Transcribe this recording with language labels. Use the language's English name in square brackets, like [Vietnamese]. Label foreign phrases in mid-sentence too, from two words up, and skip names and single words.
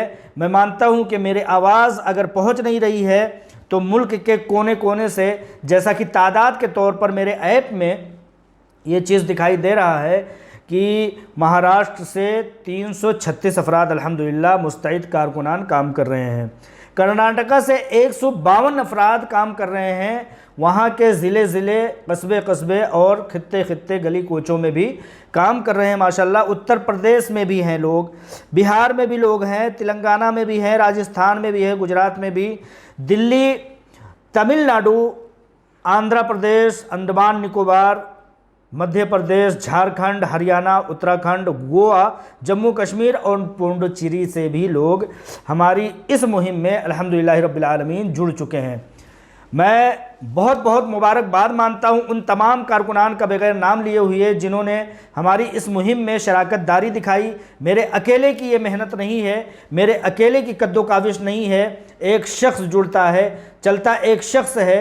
[Urdu] میں مانتا ہوں کہ میری آواز اگر پہنچ نہیں رہی ہے تو ملک کے کونے کونے سے، جیسا کہ تعداد کے طور پر میرے ایپ میں یہ چیز دکھائی دے رہا ہے کہ مہاراشٹر سے 336 افراد الحمدللہ مستعد کارکنان کام کر رہے ہیں، کرناٹکا سے 152 افراد کام کر رہے ہیں، وہاں کے ضلع قصبے اور خطے گلی کوچوں میں بھی کام کر رہے ہیں ماشاءاللہ۔ اتر پردیش میں بھی ہیں لوگ، بہار میں بھی لوگ ہیں، تلنگانہ میں بھی ہیں، راجستھان میں بھی ہے، گجرات میں بھی، دلی، تمل ناڈو، آندھرا پردیش، انڈمان نکوبار، مدھیہ پردیش، جھارکھنڈ، ہریانہ، اتراکھنڈ، گوا، جموں کشمیر اور پونڈوچیری سے بھی لوگ ہماری اس مہم میں [Arabic] الحمدللہ رب العالمین [Urdu] جڑ چکے ہیں۔ میں بہت بہت مبارکباد مانتا ہوں ان تمام کارکنان کا بغیر نام لیے ہوئے جنہوں نے ہماری اس مہم میں شراکت داری دکھائی۔ میرے اکیلے کی یہ محنت نہیں ہے، میرے اکیلے کی کد و کاوش نہیں ہے، ایک شخص جڑتا ہے، چلتا ایک شخص ہے۔